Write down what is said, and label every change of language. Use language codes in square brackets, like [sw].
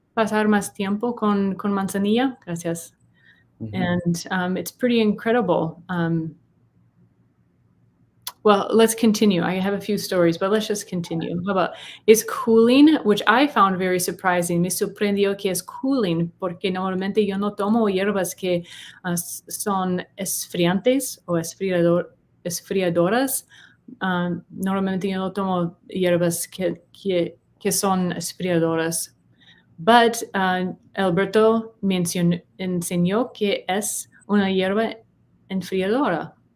[es] Pasar más tiempo con manzanilla. Gracias. [en] And it's pretty incredible. Well, let's continue. I have a few stories, but let's just continue. How about, it's cooling, which I found very surprising. [es] Me sorprendió que es cooling, porque normalmente yo no tomo hierbas que son esfriantes o esfriadoras. Normalmente yo no tomo hierbas que son esfriadoras. [en] But [es] Alberto enseñó que es una hierba enfriadora.